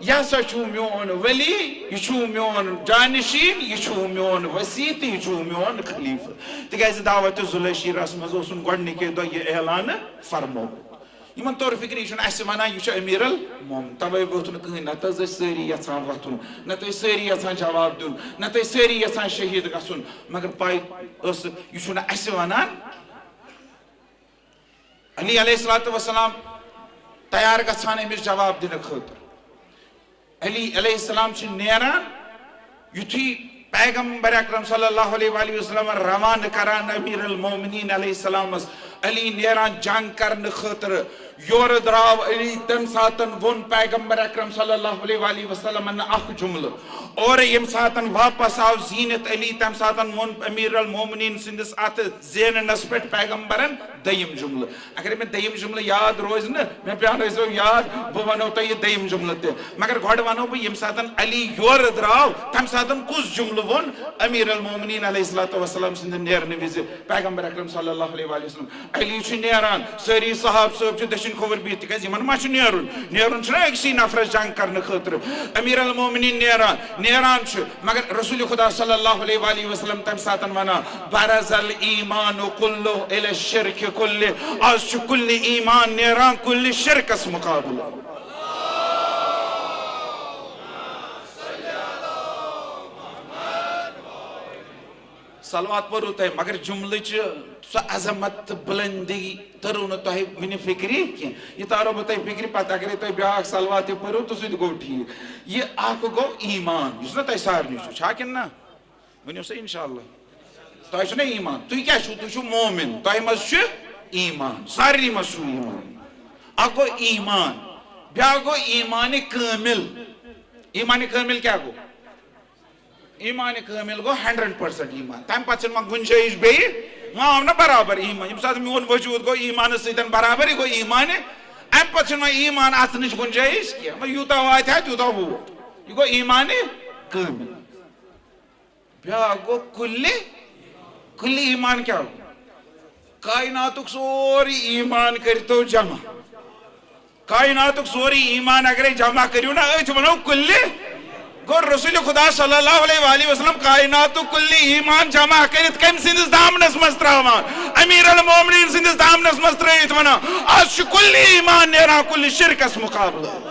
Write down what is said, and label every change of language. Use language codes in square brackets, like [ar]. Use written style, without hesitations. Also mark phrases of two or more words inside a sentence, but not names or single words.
[ks] یہ ہسا چھُ میون ولی یہ چھُ میون جانشین یہ چھُ میون وسیع تہٕ یہ چھُ میون خلیفہ تکیازِ دعوت ذوالعشیرس منٛز اوسُن گۄڈنِکے دۄہ یہ اعلان فرمومُت یمن طور فکری یہ اسہ ونان یہ امیر المومن توے ووت نہ کٕہٕنۍ نتہٕ ٲسۍ سٲری یژھان وتھُن نتہٕ ٲسۍ سٲری یژھان جواب دیُن نتہٕ ٲسۍ سٲری یژھان شہید گژھُن مگر پاے ٲس یہ چھُنہ اسہ ونان علی [ar] علیہ الصلوۃ والسلام [ks] تیار گژھان امس جواب دنہٕ خٲطرٕ علی [ar] علیہ السلام [ks] چھ نیران یُتھُے پیغمبر اکرم [ar] صلی اللہ علیہ وآلہ وسلم [ks] روانہ کران امیر المومنین [ar] علیہ السلام [ks] علی نیران جنگ کرنے خاطر یور دراو علی تم ساتن ون پیغمبر اکرم [ar] صلی اللہ علیہ وآلہ وسلم [ks] اخ جملہ اور یم ساتن واپس آو زینت علی تم ساتن ون امیر المومنین سندس ات زیننس پہ پیغمبرن دیم جملہ اگر میں دیم جملہ یاد روز نا میں پیان روزو یاد بہ ونو تو یہ دیم جملہ تے مگر گۄڈٕ ونو بہ یم ساتن علی یور دراو تم ساتن کس جملہ ون امیر المومنین [ar] علیہ الصلوۃ والسلام [ks] سند نیرنے وز پیغمبر اکرم [ar] صلی اللہ علیہ وآلہ وسلم [ks] علی چھ نیران ساری صحاب صاحب چھ دشن کھوور بہت تکیاز یمن ما چھ نیرن چھنا أکسی نفرس جنگ کرنے خاطر امیر المومنین نیران چھ مگر رسول خدا [ar] صلی اللہ علیہ وآلہ وسلم [ks] تم ساتن ونا [ar] برز الایمان کلہ الی الشرک کلہ [ks] آج چھ کل ایمان نیران کل شرکس مقابلہ صلوات پرو تہ مگر جملہ سو عظمت بلندی ترو نا تہ ون فکری کی یہ تارو بہ تہ فکری پتہ اگر تہ بیاکھ صلوات پرو تو سہ گو ٹھیک یہ اخ گو ایمان یس نا تہ سارنی چھا کن نا ونیو سا انشاءاللہ تہ چھو نا ایمان تہ کیا چھو تہ چھو مومن تہ مز چھ ایمان سارنی مز چھو ایمان اخ گو ایمان بیاکھ گو ایمان کامل ایمان کامل کیا گو ایمان کامل گو 100% ایمان تم پتہ ما گنجائش بیٚیہِ ما آو نا برابر ایمان یم سات میون وجود گو ایمان سۭتۍ برابر یہ گو ایمان ام پتہ ما ایمان ات نش گنجائش کیا ما یوتا واتہِ ہا تیوتا ووت یہ گو ایمان کامل بیاکھ گو کل ایمان کیا گو کائناتک سوری ایمان کرتو جمع کائناتک سوری ایمان اگر جمع کریو نا ات ونو کل گو رسول خدا [ar] صلی اللہ علیہ وآلہ وسلم [ks] کائنات کل ایمان جمع کرت کم سندس دامنس مز تراوان امیر المومنین سندس دامنس مز ترایت ونا آج کل ایمان نیران کل شرکس مقابلہ